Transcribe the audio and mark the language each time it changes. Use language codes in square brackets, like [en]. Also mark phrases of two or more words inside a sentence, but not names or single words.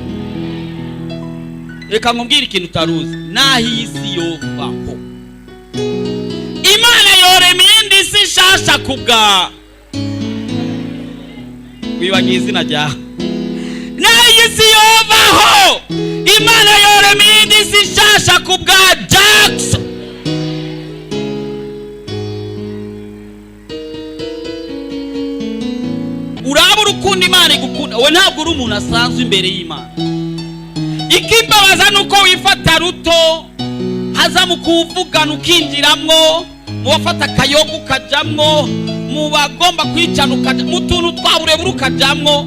[rn] Reka nkubwire ikintu utaruzi naho isi yobaho Imana yorema iyindi isi nshasha kubwa wibagiye izina ryawe. Naho isi yobaho Imana yorema iyindi isi nshasha kubwa Jackson. Uraba urukundo Imana igukunda we ntabwo uri umuntu asanzwe imbere y'Imana. Ikimbabaza nuko wifata ruto haza mu kuvugana ukinjiramwo mu bafata kayogo ukajamwo mu bagomba kwicana ukaja mu tuntu twaburebura ukajamwo.